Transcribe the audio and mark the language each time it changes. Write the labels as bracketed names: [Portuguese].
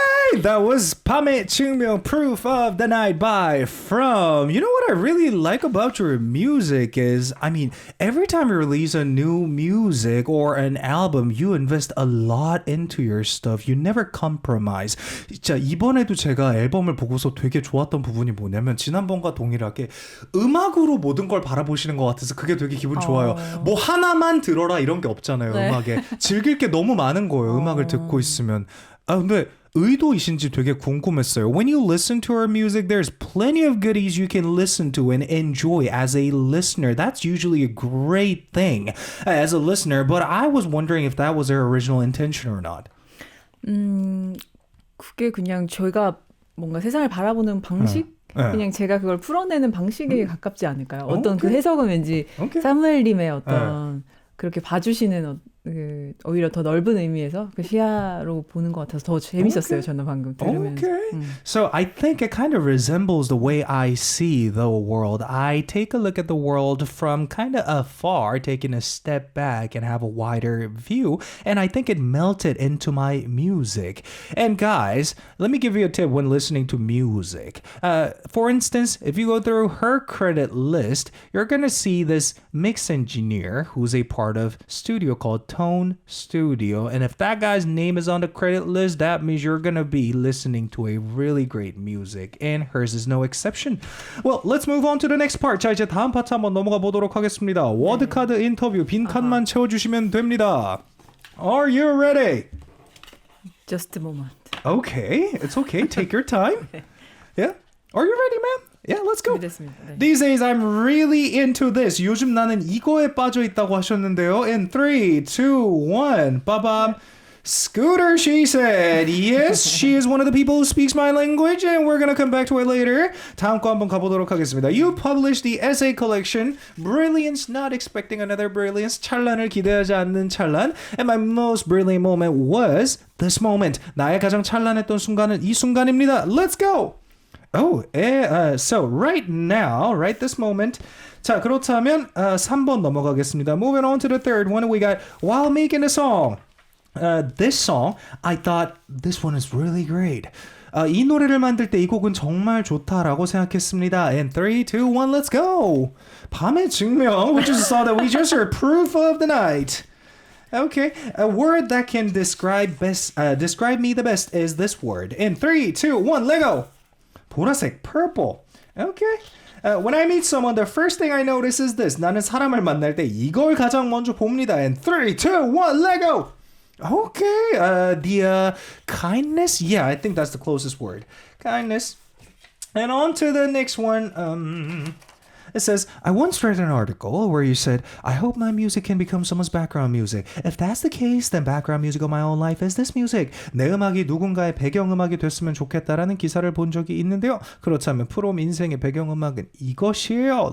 [English] believe that was 밤의 증명 Proof of the Night by From. You know what I really like about your music is, I mean, every time you release a new music or an album, you invest a lot into your stuff. You never compromise. [Korean] 진짜 이번에도 제가 앨범을 보고서 되게 좋았던 부분이 뭐냐면 지난번과 동일하게 음악으로 모든 걸 바라보시는 것 같아서 그게 되게 기분 좋아요. 뭐 하나만 들어라 이런 게 없잖아요. 네. 음악에. 즐길 게 너무 많은 거예요. 음악을 듣고 있으면. 아 근데 의도이신지 되게 궁금했어요. [English] When you listen to our music, there's plenty of goodies you can listen to and enjoy as a listener. That's usually a great thing as a listener, but I was wondering if that was their original intention or not. [Korean] 그게 그냥 저희가 뭔가 세상을 바라보는 방식? 네. 그냥 제가 그걸 풀어내는 방식에 가깝지 않을까요? 어떤 그 [English] 오케이. [Korean] 해석은 왠지 [English] 오케이. [Korean] 사무엘님의 어떤 그렇게 봐주시는 오히려 더 넓은 의미에서 그 시야로 보는 것 같아서 더 재밌었어요. 저는 방금 들으면서. [English] Okay. So I think it kind of resembles the way I see the world. I take a look at the world from kind of afar, taking a step back and have a wider view. And I think it melted into my music. And guys, let me give you a tip when listening to music. For instance, if you go through her credit list, you're going to see this mix engineer who's a part of studio called Tone Studio. And if that guy's name is on the credit list, that means you're gonna be listening to a really great music. And hers is no exception. Well, let's move on to the next part. [Korean] 자, 이제 다음 파트 한번 넘어가 보도록 하겠습니다. 워드카드 인터뷰 빈 칸만 채워주시면 됩니다. [English] Are you ready? Just a moment. Okay, it's okay. Take your time. Yeah? Are you ready, ma'am? Yeah, let's go. [Korean] 준비됐습니다. 네. [English] These days I'm really into this. [Korean] 요즘 나는 이거에 빠져 있다고 하셨는데요. [English] In 3, 2, 1, 빠밤. Scooter, she said. Yes, she is one of the people who speaks my language, and we're gonna come back to it later. [Korean] 다음 거 한번 가보도록 하겠습니다. [English] You published the essay collection, Brilliance, Not Expecting Another Brilliance, 찬란을 기대하지 않는 찬란. And my most brilliant moment was this moment. [Korean] 나의 가장 찬란했던 순간은 이 순간입니다. [English] Let's go! Oh, so right now, right this moment. [Korean] 자, 그렇다면 3번 넘어가겠습니다. [English] Moving on to the third one, we got while making a song. This song, I thought this one is really great. [Korean] 이 노래를 만들 때 이 곡은 정말 좋다라고 생각했습니다. [English] And 3, 2, 1, let's go. 밤의 증명, which is a song that we just heard, Proof of the Night. Okay, a word that can describe me the best is this word. In 3, 2, 1, let go. 보라색, purple. Okay. When I meet someone, the first thing I notice is this. 나는 사람을 만날 때 이걸 가장 먼저 봅니다. And 3, 2, 1, let go. Okay. The kindness. Yeah, I think that's the closest word. Kindness. And on to the next one. It says, I once read an article where you said, I hope my music can become someone's background music. If that's the case, then background music of my own life is this music. [Korean] 내 음악이 누군가의 배경음악이 됐으면 좋겠다라는 기사를 본 적이 있는데요. 그렇다면 프롬 인생의 배경음악은 이것이에요.